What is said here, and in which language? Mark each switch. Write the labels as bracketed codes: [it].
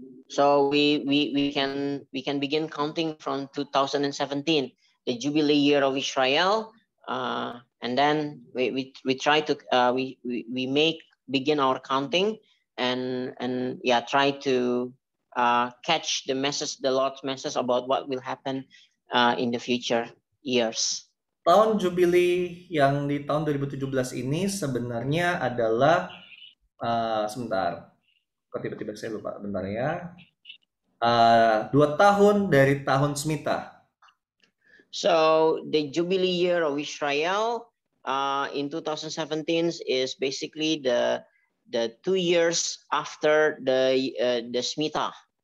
[en] So we can begin counting from 2017, the Jubilee year of Israel, and then we try to we begin our counting and yeah, try to catch the message, the Lord's message about what will happen in the future years. [id] Tahun Jubili yang di tahun 2017 ini sebenarnya adalah sebentar, kok tiba-tiba saya lupa, bentar ya. 2 tahun dari tahun Smita. [en] So the Jubilee year of Israel in 2017 is basically the 2 years after the Shemitah,